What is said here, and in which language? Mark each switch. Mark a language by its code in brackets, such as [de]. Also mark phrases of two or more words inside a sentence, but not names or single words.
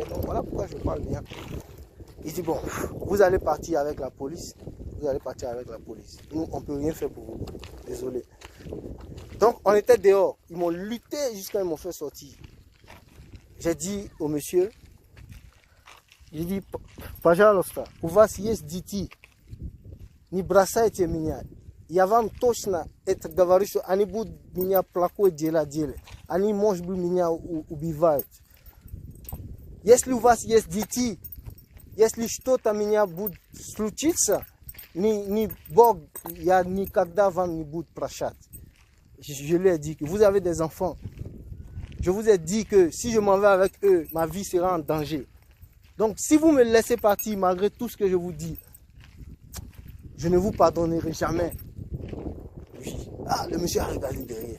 [fr] Donc voilà pourquoi je parle bien. Il dit, bon, vous allez partir avec la police. Vous allez partir avec la police. Nous, on ne peut rien faire pour vous. Désolé. Donc, on était dehors. Ils m'ont lutté jusqu'à ils m'ont fait sortir. J'ai dit au monsieur, j'ai dit, [ru] Пожалуйста, у вас есть дети. Не бросайте меня. Я вам точно это говорю, что они будут меня плохое дело делать. Они, может быть, меня убивают. Если у вас есть дети, если что-то меня будет случиться, ни Бог, я никогда вам не буду прощать. [fr] Je lui ai dit que vous avez des enfants. Je vous ai dit que si je m'en vais avec eux, ma vie sera en danger. Donc, si vous me laissez partir, malgré tout ce que je vous dis, je ne vous pardonnerai jamais. Oui. Ah, le monsieur a regardé derrière.